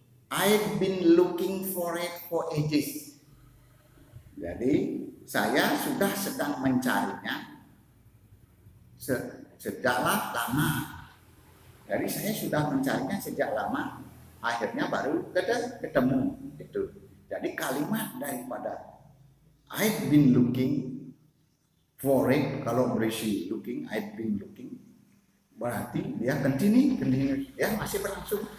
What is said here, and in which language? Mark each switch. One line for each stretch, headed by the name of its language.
English: I've been looking for it for ages.
Indonesian: Jadi saya sudah sedang mencarinya sejak lama. Jadi saya sudah mencarinya sejak lama. Akhirnya baru ketemu itu. Jadi kalimat daripada
English: I've been looking for it,
Indonesian: kalau berisi looking, I've been looking, berarti dia continuous, ya masih berlangsung.